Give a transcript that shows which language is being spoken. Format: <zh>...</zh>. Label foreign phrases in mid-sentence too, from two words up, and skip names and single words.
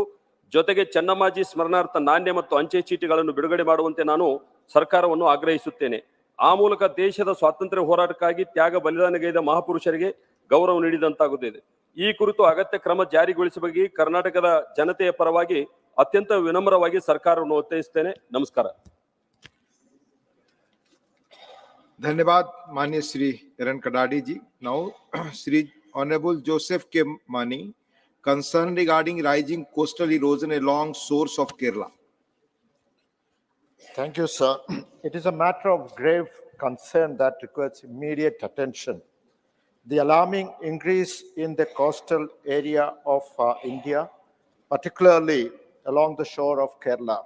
<kn>ಜೊತೆಗೆ ಚೆನ್ನಮ್ಮಾಜಿ ಸ್ಮರಣಾರ್ಥ ನಾಣ್ಯ ಮತ್ತು ಅಂಚೆ ಚೀಟಿಗಳನ್ನು ಬಿಡುಗಡೆ ಮಾಡುವಂತೆ ನಾನು ಸರ್ಕಾರವನ್ನು ಆಗ್ರಹಿಸುತ್ತೇನೆ. ಆ ಮೂಲಕ ದೇಶದ ಸ್ವಾತಂತ್ರ್ಯ ಹೋರಾಟಕ್ಕಾಗಿ ತ್ಯಾಗ ಬಲಿದಾನಗೈದ ಮಹಾಪುರುಷರಿಗೆ ಗೌರವ ನೀಡಿದಂತಾಗುತ್ತದೆ. ಈ ಕುರಿತು ಅಗತ್ಯ ಕ್ರಮ ಜಾರಿಗೊಳಿಸಬೇಕು ಕರ್ನಾಟಕದ ಜನತೆಯ ಪರವಾಗಿ ಅತ್ಯಂತ ವಿನಮ್ರವಾಗಿ ಸರ್ಕಾರವನ್ನು ಒತ್ತಾಯಿಸುತ್ತೇನೆ. ನಮಸ್ಕಾರ.</kn> <hi>धन्यवाद माननीय श्री इरन कडाडी जी.</hi> <en>Now Sri Honorable Joseph K. Mani, concern regarding rising coastal erosion along source of Kerala. Thank you, sir. It is a matter of grave concern that requires immediate attention. The alarming increase in the coastal area of India, particularly along the shore of Kerala.</en>